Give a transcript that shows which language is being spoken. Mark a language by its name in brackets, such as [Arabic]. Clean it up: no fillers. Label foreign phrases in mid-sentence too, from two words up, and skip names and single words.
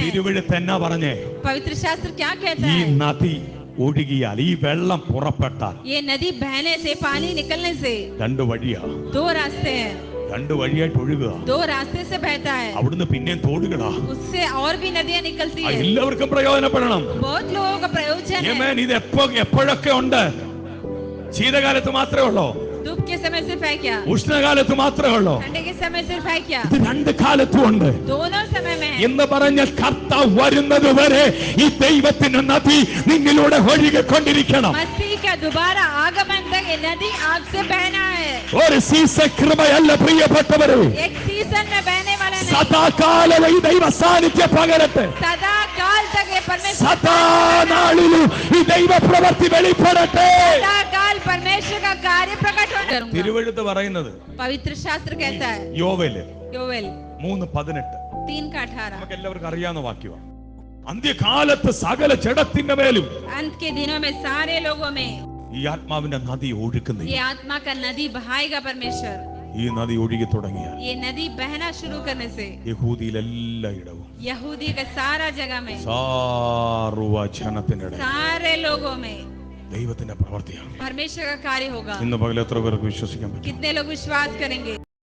[Malayalam] തിരുവെഴുത്ത് എന്നാ പറഞ്ഞേ? [Hindi] पवित्र शास्त्र क्या कहता [Malayalam] ഈ [Hindi] है? [Malayalam] നദി ഒഴുകിയാൽ, ഈ വെള്ളം പുറപ്പെട്ടാൽ, [Hindi] ये नदी बहने से, पानी निकलने से [Malayalam] രണ്ട് വഴിയാ. [Hindi] दो रास्ते हैं। [Malayalam] രണ്ട് വഴിയായിട്ട് ഒഴുകുക. [Hindi] दो रास्ते से बहता है। [Malayalam] അവിടുന്ന് പിന്നെയും തോടുകളാ. [Hindi] उससे और भी नदियां निकलती है। [Malayalam] എല്ലാവർക്കും പ്രയോജനപ്പെടണം. [Hindi] बहुत लोगों का प्रयोजन है। [Malayalam] ആമേൻ. ഇത് എപ്പോഴൊക്കെ ഉണ്ട്? ശീതകാലത്ത് മാത്രമേ ഉള്ളൂ? [Hindi] धूप के समय सिर्फ है क्या? [Malayalam] ഉഷ്ണകാലത്ത് മാത്രമേ ഉള്ളൂ? [Hindi] ठंडे के समय सिर्फ है क्या? [Malayalam] ഇത് രണ്ട് കാലത്തും ഉണ്ട്. [Hindi] दोनों समय में है। [Malayalam] എന്ന് പറഞ്ഞ കർത്താവ് വരുന്നത് വരെ ഈ ദൈവത്തിന്റെ നദി നിന്നിലൂടെ ഒഴുകിക്കൊണ്ടിരിക്കണം. [Hindi] मसीह का दोबारा आगमन तक ये नदी आपसे बहना है। [Malayalam] ഒരു സീസൺ കൃപയല്ല പ്രിയപ്പെട്ടവരെ. [Hindi] एक सीजन में बहने वाला नहीं। [Malayalam] സദാകാലം ഈ ദൈവ സാന്നിധ്യം പകരട്ടെ. [Hindi] सदा काल तक ये परमेश्वर [Malayalam] സദാ നാളിലും ഈ ദൈവ പ്രവൃത്തി വെളിപ്പെടട്ടെ. [Hindi] सदा काल परमेश्वर का कार्य प्रकट होगा। [Malayalam] തിരുവെഴുത്ത് പറയുന്നത്, [Hindi] पवित्र शास्त्र कहता है, [Malayalam] യോവേല് [Hindi] योवेल 3:18, 3:18, [Malayalam] നമുക്ക് എല്ലാവർക്കും അറിയാവുന്ന വാക്യമാണ്. അന്ത്യകാലത്ത് സകല ജഡത്തിന്റെ മേലും [Hindi] अंत के दिनों में सारे लोगों में [Malayalam] ഈ ആത്മാവിന്റെ നദി ഒഴുകുന്നു. [Hindi] ये आत्मा का नदी बहाएगा परमेश्वर। [Malayalam] ഈ നദി ഒഴുകി തുടങ്ങിയാൽ [Hindi] ये नदी बहना शुरू करने से [Malayalam] യഹൂദിയിൽ എല്ലായിടവും, [Hindi] यहूदी का सारा जगह में, [Malayalam] സർവ്വ ജനത്തിനിടയിൽ [Hindi] सारे लोगों में [Malayalam] ദൈവത്തിന്റെ പ്രവൃത്തിയാണ്. [Hindi] परमेश्वर का कार्य होगा। [Malayalam] ഇന്ന് പകൽ എത്ര പേർക്ക് വിശ്വസിക്കാൻ പറ്റും? [Hindi] कितने लोग विश्वास करेंगे?